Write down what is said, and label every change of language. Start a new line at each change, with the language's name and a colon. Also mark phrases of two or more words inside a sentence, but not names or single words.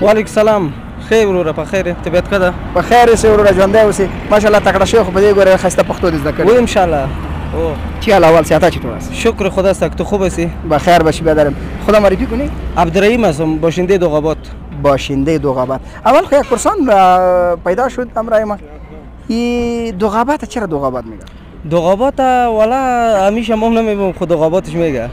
Arabic: وعلیکم سلام
Pashto: خیر وروره په خیر طبیعت ښه ده په خیر اوسې وروره ژوندی اوسې ماشاءالله تکړه شوی خو په دې ګوره ښایسته پښتو دې زده کړې او انشاءالله او
Persian: چی حال احوال صحت چطور است شکر خدا است تو خوب هستی بخیر باشی بیادرم خدا معرفی کنی عبدالرحیم هستم باشنده دوغابات باشنده دوغابات اول خو یک پرسان پیدا شد همراه ما این دوغابات چرا دوغابات میگه دوغابات والا همیشه ما نمیگم خود دوغاباتش میگه